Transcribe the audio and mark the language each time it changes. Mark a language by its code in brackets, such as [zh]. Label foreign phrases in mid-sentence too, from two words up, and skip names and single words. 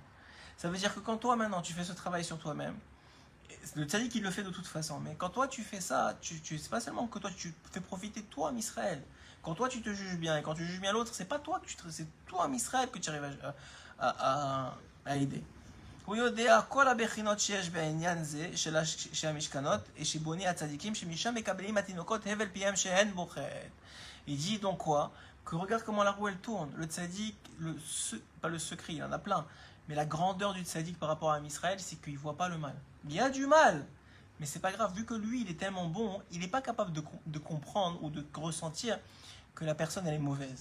[fr] Ça veut dire que quand toi maintenant tu fais ce travail sur toi-même, Le tzaddik, il le fait de toute façon. Mais quand toi, tu fais ça, c'est pas seulement que toi, tu fais profiter de toi, Israël. Quand toi, tu te juges bien et quand tu juges bien l'autre, c'est pas toi c'est toi, Israël, que tu arrives à aider. [he] הוא יודע כל הבחינות שיש בעניין זה של המשכנות שבוני הצדיקים שמשם מקבלים התינוקות הבל פיהם שהן בוחרת. [fr] Il dit donc quoi? Que regarde comment la roue elle tourne. Le tzaddik, pas le secret, il y en a plein, mais la grandeur du tzaddik par rapport à Israël, c'est qu'il ne voit pas le mal. Il y a du mal, mais c'est pas grave, vu que lui il est tellement bon, il n'est pas capable de comprendre ou de ressentir que la personne elle est mauvaise.